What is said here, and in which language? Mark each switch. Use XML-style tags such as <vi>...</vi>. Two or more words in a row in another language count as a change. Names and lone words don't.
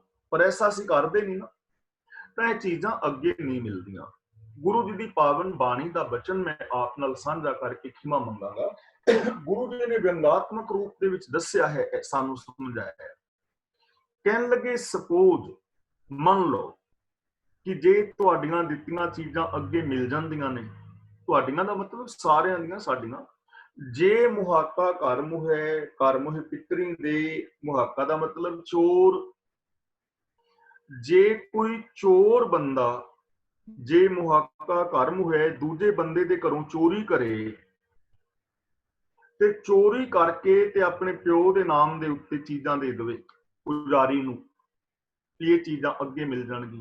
<pa>ਪਰ ਐਸਾ ਅਸੀਂ ਕਰਦੇ ਨਹੀਂ ਨਾ। ਤਾਂ ਇਹ ਚੀਜ਼ਾਂ ਅੱਗੇ ਨਹੀਂ ਮਿਲਦੀਆਂ। ਗੁਰੂ ਜੀ ਦੀ ਪਾਵਨ ਬਾਣੀ ਦਾ ਬਚਨ ਮੈਂ ਆਪ ਨਾਲ ਸਾਂਝਾ ਕਰਕੇ ਖਿਮਾ ਮੰਗਾਂਗਾ। ਗੁਰੂ ਜੀ ਨੇ ਵਿਅੰਗਾਤਮਕ ਰੂਪ ਦੇ ਵਿੱਚ ਦੱਸਿਆ ਹੈ, ਸਾਨੂੰ ਸਮਝਾਇਆ ਹੈ। ਕਹਿਣ ਲੱਗੇ, ਸਪੋਜ਼ ਮੰਨ ਲਓ ਕਿ ਜੇ ਤੁਹਾਡੀਆਂ ਦਿੱਤੀਆਂ ਚੀਜ਼ਾਂ ਅੱਗੇ ਮਿਲ ਜਾਂਦੀਆਂ ਨੇ, ਤੁਹਾਡੀਆਂ ਦਾ ਮਤਲਬ ਸਾਰਿਆਂ ਦੀਆਂ ਸਾਡੀਆਂ, ਜੇ ਮੁਹਾਕਾ ਘਰ ਮੁਹੈ ਘਰ ਮੁਹੈ ਪਿਤਰੀ ਦੇ, ਮੁਹਾਕਾ ਦਾ ਮਤਲਬ ਚੋਰ, ਜੇ ਕੋਈ ਚੋਰ ਬੰਦਾ, ਜੇ ਮੁਹਾਕਾ ਘਰ ਮੁਹੈ ਦੂਜੇ ਬੰਦੇ ਦੇ ਘਰੋਂ ਚੋਰੀ ਕਰੇ ਤੇ ਚੋਰੀ ਕਰਕੇ ਤੇ ਆਪਣੇ ਪਿਓ ਦੇ ਨਾਮ ਦੇ ਉੱਤੇ ਚੀਜ਼ਾਂ ਦੇ ਦੇਵੇ ਪੁਜਾਰੀ ਨੂੰ, ਇਹ ਚੀਜ਼ਾਂ ਅੱਗੇ ਮਿਲ ਜਾਣਗੀਆਂ।</pa>